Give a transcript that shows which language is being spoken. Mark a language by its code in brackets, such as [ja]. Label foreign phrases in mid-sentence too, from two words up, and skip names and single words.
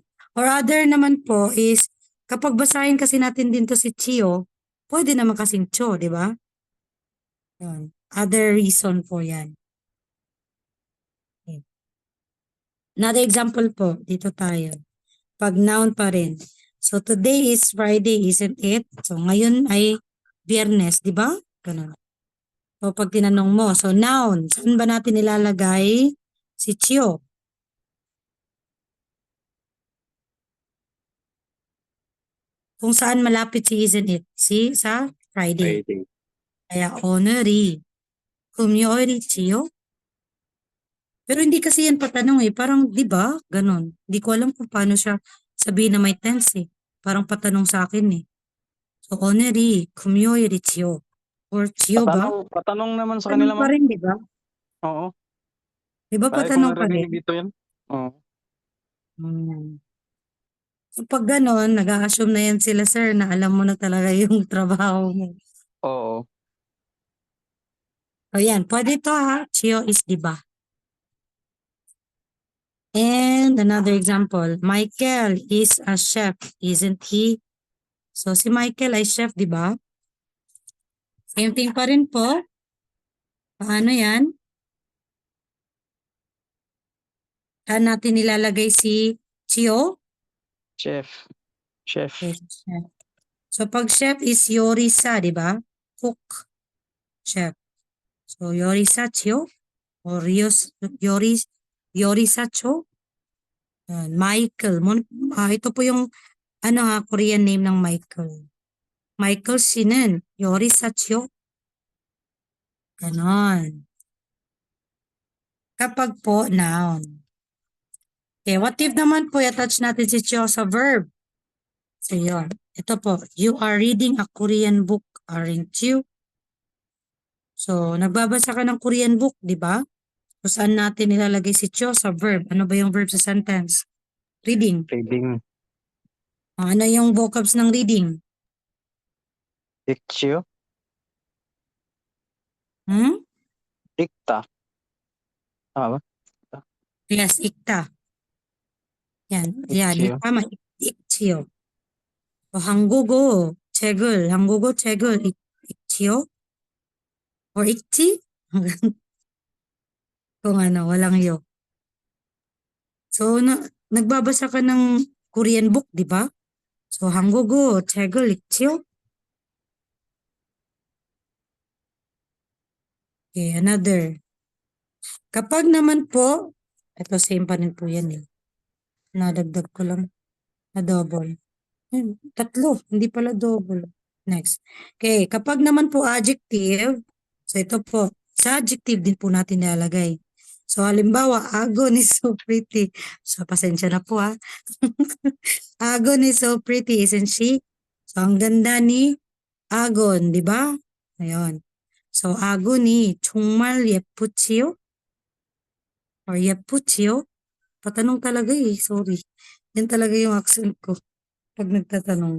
[tl] Or other naman po is, kapag basahin kasi natin din to si Chio, pwede naman kasing Cho, di ba? Yun. Other reason po yan. Okay. [en] Another example [tl] po, dito tayo. Pag noun pa rin. [en] So, today is Friday, isn't it? So, [tl] ngayon ay Biyernes, di ba? Ganun. So, pag tinanong mo, so noun, saan ba natin nilalagay si Chio? Kung saan malapit si [en] isn't it? [tl] Sa Friday. Friday. Kaya [ko] 오늘이 금요일이지요? [tl] Pero hindi kasi yan patanong eh. Parang, di ba? Ganon. Hindi ko alam kung paano siya sabihin na may tense eh. Parang patanong sa akin eh. So, [ko] 오늘이 금요일이지요. Or 지요 ba? [tl] Patanong naman sa Patanong kanila, pa ma'am. rin, di ba? Oo. Di ba Lagi patanong kong pa narinig rin? dito yan. Oo. Hmm. So, pag ganon, nag-a-assume na yan sila, sir, na alam mo na talaga yung trabaho mo. Oo. O yan, pwede to ha. Chiyo is di ba? [en] And another example, Michael is a chef, isn't he? [tl] So, si Michael ay chef, di ba? Same thing pa rin po. Paano yan? Saan natin nilalagay si Chiyo? Chef. Chef. Yes, chef. So, pag chef is Yorisa, di ba? Cook, chef. So, [ko] 요리사지요 [tl] or [ko] 요리사죠. [tl] Michael. Ito po yung Korean name ng Michael. [ko] Michael 씨는 요리사치요? [tl] Ganon. Kapag po, noun. Okay, [en] what if [tl] naman po, i-attach natin si Chiyo sa verb? So, yun. Ito po, [en] you are reading a Korean book, aren't you? [tl] So, nagbabasa ka ng [en] Korean book, [tl] di ba? So, saan natin nilalagay si Chiyo sa verb? Ano ba yung verb sa sentence? Reading. Reading. Ano yung vocabs ng reading? Ikchio. Hmm? Ikta. Tama ba? Yes, ikta. Yan, Ikchio. tama, ikchiyo. [ko] 한국어 책을 읽지요? Or 읽지? [tl] Kung walang yo. So, nagbabasa ka ng [en] Korean book, [tl] di ba? So, [ko] 한국어 책을 읽지요? [tl] Okay, another. Kapag naman po, ito same pa rin po yan eh. Nadagdag ko lang na double. Tatlo, hindi pala double. Next. Okay, kapag naman po adjective, so ito po, sa adjective din po natin nilalagay. So halimbawa, [en] Agon is so pretty. So [tl] pasensya na po ha. [en] Agon is so pretty, isn't she? [tl] So ang ganda ni Agon, di ba? [ko] Ayun. So Agon이 정말 예쁘지요? Or 예쁘지요? [tl] Patanong talaga eh, sorry. Yan talaga yung accent ko pag nagtatanong.